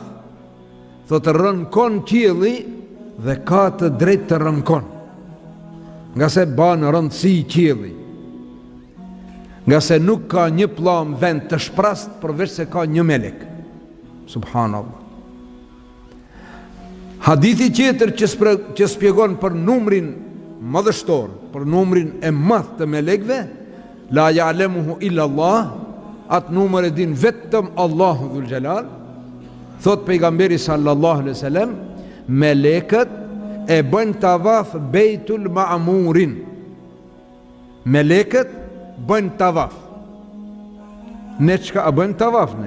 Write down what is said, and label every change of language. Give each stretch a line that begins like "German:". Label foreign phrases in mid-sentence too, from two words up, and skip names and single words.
Albanian: Thot rënkon qielli dhe ka të drejtë të rënkon, nga se ban rëndësi qielli, nga se nuk ka një pllom vend të shprast përveç se ka një melek. Subhanallah. Hadithi tjetër që shpjegon për numrin madhështor, për numrin e madh të melekve,
Arabic: لا يعلمه إلا الله,
Albanian: atë numër e din vetëm Allahu
Arabic: ذو الجلال.
Albanian: Thot pejgamberi
Arabic: صلى الله عليه وسلم,
Albanian: melekët e bën tavaf Beitul Ma'murin. Melekët bën tavaf. Ne çka bën tavaf ne?